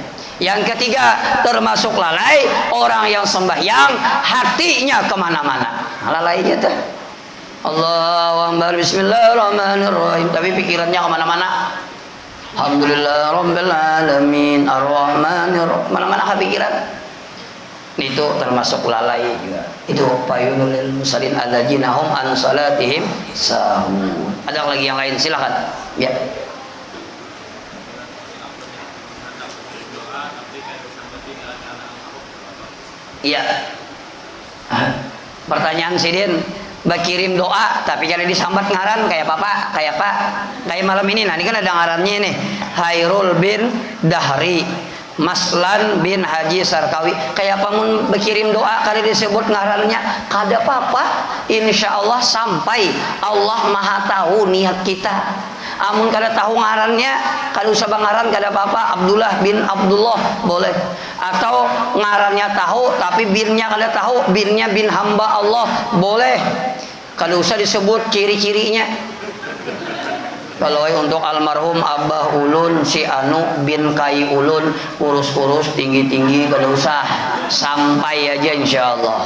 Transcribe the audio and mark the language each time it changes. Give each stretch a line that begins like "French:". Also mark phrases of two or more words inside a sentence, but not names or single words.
Indonesian: Yang ketiga termasuk lalai orang yang sembahyang hatinya kemana-mana. Lalainya tuh
Arabic: الله أكبر بسم الله الرحمن الرحيم
Indonesian: tapi pikirannya kemana-mana.
Arabic: الحمد لله رب العالمين الرحمن الرحيم,
Indonesian: mana-mana kepikiran. Itu termasuk lalai juga.
Arabic: Itu فويل للمصلين الذين هم عن صلاتهم ساهون.
Indonesian: Ada lagi yang lain silakan. Ya. Iya.
Banjar: Pertanyaan Sidin, bakirim doa tapi kada disambat ngaran kayak apa? Kayak malam ini. Nah, ini kan ada ngarannya nih. Hairul bin Dahri, Maslan bin Haji Sarkawi. Kayak apa mun berkirim doa kada disebut ngarannya, kada apa-apa. Insya Allah sampai Allah Maha tahu niat kita. Amun kada tahu ngarannya, kada usah bangaran kada apa-apa. Abdullah bin Abdullah boleh. Atau ngarannya tahu tapi binnya kada tahu, binnya bin hamba Allah boleh. Kada usah disebut ciri-cirinya. Kalau untuk almarhum Abah Ulun si Anu bin Kai Ulun kurus-kurus tinggi-tinggi kada usah, sampai aja insyaallah.